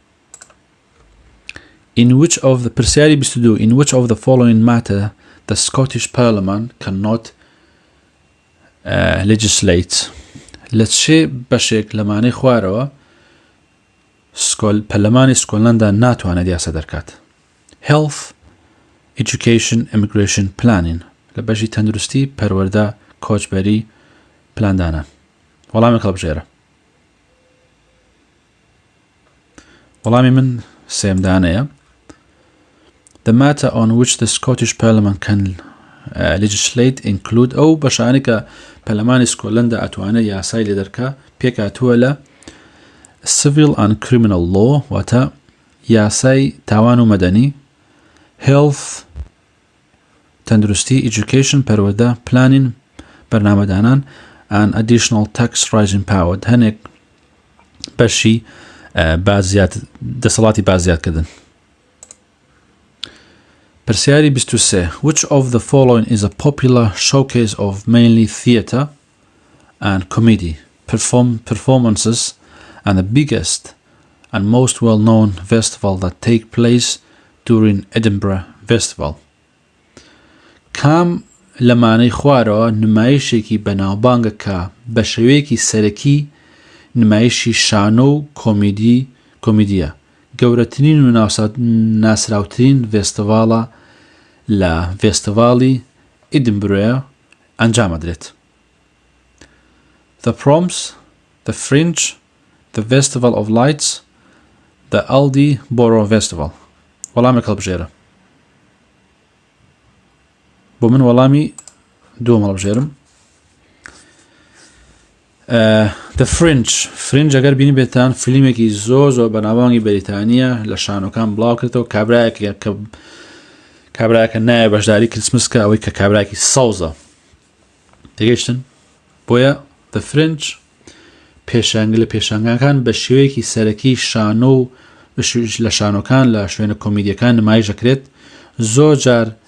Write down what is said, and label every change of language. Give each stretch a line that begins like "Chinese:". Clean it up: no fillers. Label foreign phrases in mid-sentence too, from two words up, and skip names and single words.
English: In which of the پرسیاری 22 in which of the following matter the Scottish Parliament cannot legislate
Central Kurdish: لە چێ بەشێک لەمانەی خوارەوە پەرلەمانی سکۆتلەندا ناتوانێت یاسا دەرکات.
English: Health, Education, Immigration, Planning
Central Kurdish: لە بەشی تەندروستی پەروەردە کۆچبەری پلاندانان. وەڵامی هەڵبژێرە. وەڵامی من سێمدانەیە.
English: The matter on which the Scottish Parliament can legislate include ئەو
Central Kurdish: بەشانی کە پەرلەمانی سکۆتلەندا ئەتوانێت یاسای لێ دەرکا پێکاتووە لە
English: civil and criminal law
Central Kurdish: واتە یاسای تاوان و مەدەنی health تەندروستی education پەروەردە planning بەرنامەدانان
English: and additional tax rising power
Central Kurdish: هەنێک بەشی دەسەڵاتی بازیادکردن.
English: پرسیاری 23 Which of the following is a popular showcase of mainly theatre and comedy performances and the biggest and most well-known festival that take place during Edinburgh Festival?
Central Kurdish: کام لەمانەی خوارەوە نمایشێکی بەناوبانگە کە بە شێوەیەکی سەرەکی نمایشی شانۆ و کۆمیدیە گەورەترین و ناسراوترین فێستیڤاڵە لە فێستیڤاڵی ئیدنبرۆیە ئەنجامەدرێت.
English: The Proms, the Fringe, the Festival of Lights, the Aldi-Borough Festival.
Central Kurdish: وەڵامێک هەڵبژێرە. بۆ من وەڵامی دووەم هەڵبژێرم. The Fringe ئەگەر بینی بێتان فیلمێکی زۆر بەناوبانگی بەریتانیا لە شانۆکان بڵاو کردەوە کابراایەکە نایە بەشداری کریسمسکە ئەوەی کە کابراایەکی سەوزە تێگەیشتن بۆیە The Fringe پێشانگ لە پێشانگەکان بە شێوەیەکی سەرەکی شانۆ و لە شانۆکان لە شوێنە کۆمیدیەکان نمایش دەکرێت زۆر جار